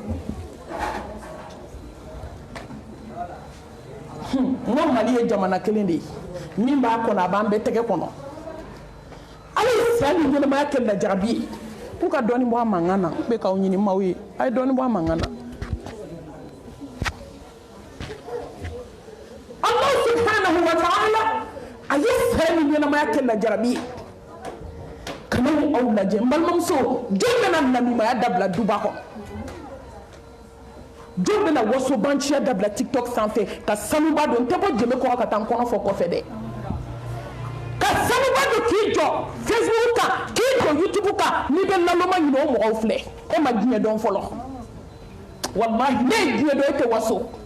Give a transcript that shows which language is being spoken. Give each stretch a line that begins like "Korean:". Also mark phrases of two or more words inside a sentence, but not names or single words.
Bambara: n ko mali ye jamana kelen de ye min b'a kɔnɔ a b'an bɛɛ tɛgɛ kɔnɔ ala ye saya ni ɲɛnamaya kɛ lajarabi ye k'u ka dɔɔni bɔ a mankan na n bɛ k'aw ɲini maaw ye a ye dɔɔni bɔ a mankan na
Arabic: الله سبحانه وتعالى
Bambara: a ye saya ni ɲɛnamaya kɛ lajarabi ye kana aw lajɛ n balimamuso jɔn bɛna namimaya dabila duba kɔnɔ jɔn bɛna wasobanciya dabila tiktok sanfɛ ka sanuba don n tɛ bɔ jɛmɛ kɔrɔ ka taa n kɔnɔ fɔ kɔfɛ dɛ ka sanuba don k'i jɔ facebook kan k'i jɔ youtube kan n'i bɛ naloma ɲini o mɔgɔw filɛ e ma diɲɛ dɔn fɔlɔ wallahi ne ye diɲɛ dɔn e tɛ waso